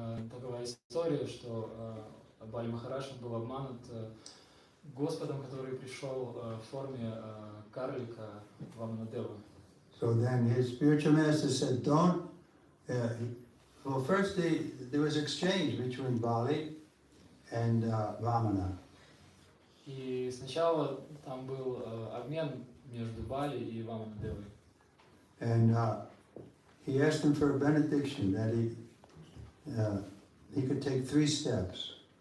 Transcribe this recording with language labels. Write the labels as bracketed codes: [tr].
[ru] Такова история, что Бали Махарадж был обманут Господом, который пришел в форме карлика Ваманадева. [en] So then his spiritual master said, don't. Well, first there was exchange between Bali and Vamana. [ru] И сначала там был обмен между Бали и Ваманадевой. [en] And he asked him for a benediction that he could take 3 steps.